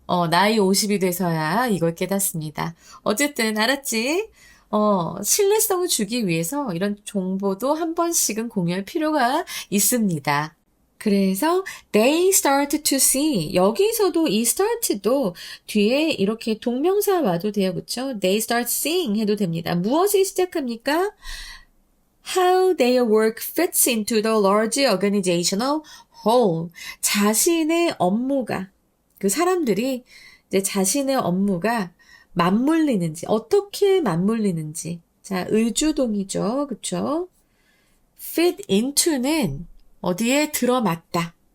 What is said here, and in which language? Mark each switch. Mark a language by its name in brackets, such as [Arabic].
[Korean] 나이 50이 돼서야 이걸 깨닫습니다. 어쨌든 알았지? 신뢰성을 주기 위해서 이런 정보도 한 번씩은 공유할 필요가 있습니다. 그래서 [English] they start to see [Korean] 여기서도 이 start도 뒤에 이렇게 동명사 와도 돼요. 그렇죠? [English] They start seeing 해도 됩니다. [Korean] 무엇이 시작합니까? [English] How their work fits into the large organizational whole. [Korean] 자신의 업무가 그 사람들이 이제 자신의 업무가 맞물리는지 어떻게 맞물리는지 자 의주동이죠. 그렇죠? fit into는 어디에 들어맞다.